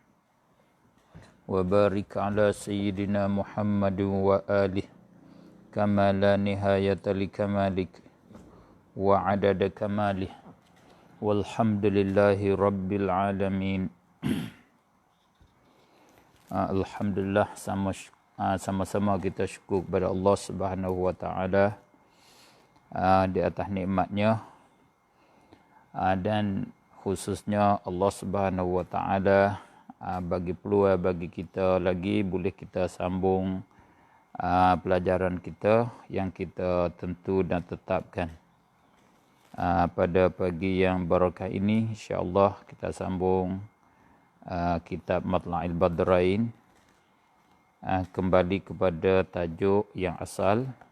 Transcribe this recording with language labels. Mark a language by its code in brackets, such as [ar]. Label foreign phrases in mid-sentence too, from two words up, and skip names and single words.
[ar] وبارك على سيدنا محمد وآله كما لا نهاية لكمالك وعدد كماله والحمد لله رب العالمين. [ms] Alhamdulillah, sama-sama kita syukur kepada Allah [ar] سبحانه وتعالى [ms] di atas nikmatnya, dan khususnya Allah [ar] سبحانه وتعالى [ms] bagi peluang bagi kita lagi boleh kita sambung pelajaran kita yang kita tentu dan tetapkan. Pada pagi yang barakah ini insya-Allah kita sambung kitab Matla'il Badrain, kembali kepada tajuk yang asal,